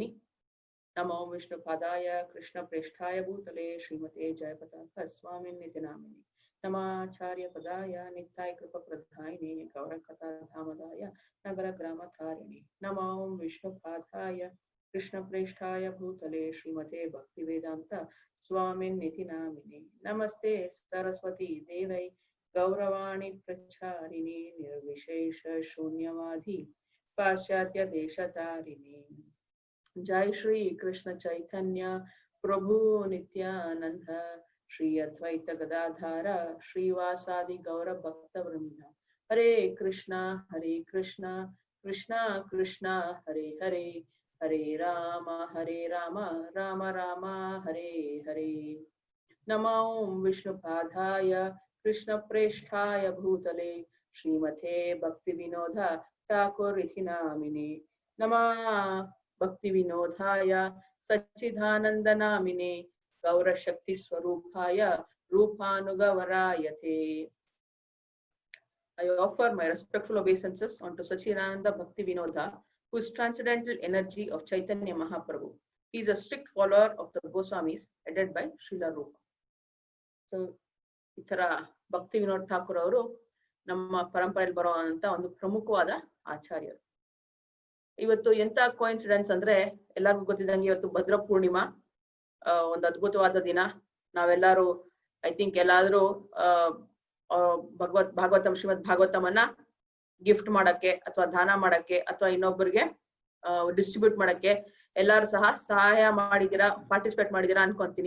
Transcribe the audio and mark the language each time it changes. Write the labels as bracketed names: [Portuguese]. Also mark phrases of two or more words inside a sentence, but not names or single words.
[Sanskrit] ನಮೋ ವಿಷ್ಣು ಪಾದಾಯ ಕೃಷ್ಣ ಪ್ರೇಷ್ಠಾಯ ಭೂತಲೆ ಶ್ರೀಮತೆ ಜಯಪತಾಕ ಸ್ವಾಮಿನ್ ನಿತಿ ನಾಮಿನಿ ನಮಾಚಾರ್ಯ ಪದಾಯ ನಿತ್ಯಾಯ ಕೃಪ ಪ್ರಧಾಯಿನಿ ಗೌರ ಕಥಾ ಧಾಮದಾಯ ನಗರ ಗ್ರಾಮ ತಾರಿಣಿ ನಮೋ ವಿಷ್ಣು ಪಾದಾಯ ಕೃಷ್ಣ ಪ್ರೇಷ್ಠಾಯ ಭೂತಲೆ ಶ್ರೀಮತೆ ಭಕ್ತಿ ವೇದಾಂತ ಸ್ವಾಮಿನ್ ನಿತಿ ನಾಮಿನಿ ನಮಸ್ತೆ ಸರಸ್ವತಿ ದೇವೈ ಗೌರವಾಣಿ ಪ್ರಚಾರಿಣಿ ನಿರ್ವಿಶೇಷ ಶೂನ್ಯವಾದಿ ಪಾಶ್ಚಾತ್ಯ ದೇಶತಾರಿಣಿ. जय श्री कृष्ण चैतन्य प्रभु नित्यानंद श्री अद्वैत गदाधार श्रीवासादि गौर भक्त वृंद. हरे कृष्णा कृष्णा कृष्णा हरे हरे, हरे राम राम राम हरे हरे. नमो विष्णुपादाय कृष्ण प्रेष्ठाय भूतले श्रीमते भक्ति विनोद ठाकुर इति नामिने नमः भक्ति विनोदाय सच्चिदानंद नामिने गौर शक्ति स्वरूपाय रूपानुगवरायते. [English] I offer my respectful obeisances unto Sachidananda Bhakti Vinoda, who is transcendental energy of Chaitanya Mahaprabhu. He is a strict follower of the Goswamis, headed by Srila Rupa. So, [Kannada] ಇತರ ಭಕ್ತಿ ವಿನೋದ್ ಠಾಕೂರ್ ಅವರು ನಮ್ಮ ಪರಂಪರೆಯಲ್ಲಿ ಬರುವಂತ ಒಂದು ಪ್ರಮುಖವಾದ ಆಚಾರ್ಯರು. ಇವತ್ತು ಎಂತ ಕೋಇನ್ಸಿಡೆನ್ಸ್ ಅಂದ್ರೆ ಎಲ್ಲರಿಗೂ ಗೊತ್ತಿದ್ದಂಗೆ ಇವತ್ತು ಭದ್ರ ಪೂರ್ಣಿಮಾ, ಒಂದು ಅದ್ಭುತವಾದ ದಿನ. ನಾವೆಲ್ಲರೂ [English] I think [Kannada] ಎಲ್ಲಾದ್ರೂ ಭಾಗವತಂ ಶ್ರೀಮದ್ ಭಾಗವತಮನ್ನ ಗಿಫ್ಟ್ ಮಾಡಕ್ಕೆ ಅಥವಾ ದಾನ ಮಾಡಕ್ಕೆ ಅಥವಾ ಇನ್ನೊಬ್ಬರಿಗೆ ಡಿಸ್ಟ್ರಿಬ್ಯೂಟ್ ಮಾಡಕ್ಕೆ ಎಲ್ಲಾರು ಸಹ ಸಹಾಯ ಮಾಡಿದೀರಾ, ಪಾರ್ಟಿಸಿಪೇಟ್ ಮಾಡಿದೀರಾ ಅನ್ಕೊಂತೀನಿ.